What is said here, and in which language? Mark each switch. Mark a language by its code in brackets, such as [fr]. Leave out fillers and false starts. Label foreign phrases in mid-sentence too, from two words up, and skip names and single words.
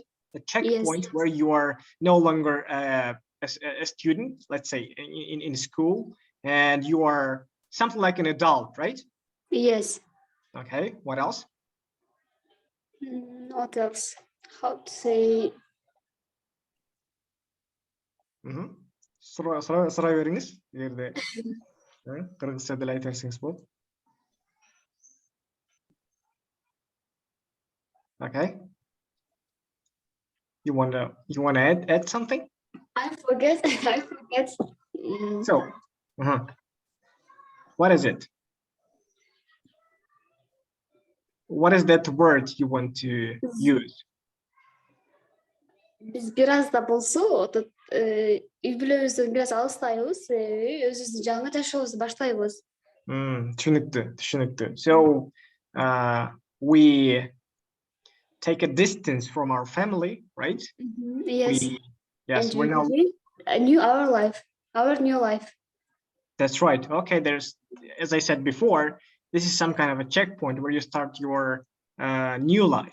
[en] A checkpoint yes, where you are no longer a student, let's say in school, and you are something like an adult, right? Yes. Okay, what else? What else? How to say? [kk] Сұрай беріңіз, егерде қырғызша тіл айта берсеңіз болады. [en] Okay. You wanna add something? I forget. So, what is it? What is that word you want to use? [ky] Биз бир аз да болса, үй-бүлөбүздөн biraz алыстайбыз, өзүбүздүн жаңы жашообузду баштайбыз. Түшүнүктүү. [en] So, we take a distance from our family, right? Yes. We're now our new life. That's right. Okay, as I said before, this is some kind of a checkpoint where you start your new life.